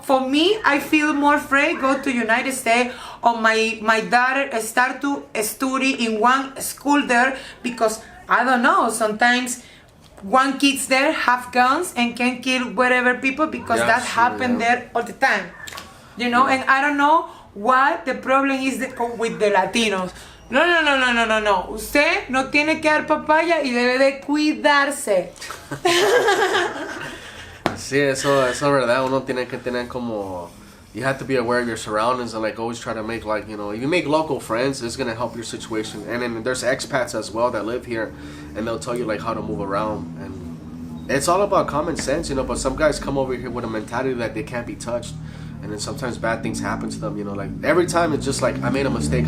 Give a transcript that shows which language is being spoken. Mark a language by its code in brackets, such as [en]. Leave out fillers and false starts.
[en] For me, I feel more afraid go to United States or my daughter start to study in one school there because I don't know, sometimes one kids there have guns and can kill whatever people because that happen there all the time, you know. And I don't know what the problem is with the Latinos. No. [es] Usted no tiene que dar papaya y debe de cuidarse. Sí, eso es verdad. Uno tiene que tener como... [en] You have to be aware of your surroundings and like always try to make like, you know, if you make local friends, it's going to help your situation. And then there's expats as well that live here and they'll tell you like how to move around. And it's all about common sense, you know, but some guys come over here with a mentality that they can't be touched. And then sometimes bad things happen to them, you know, like every time it's just like, I made a mistake.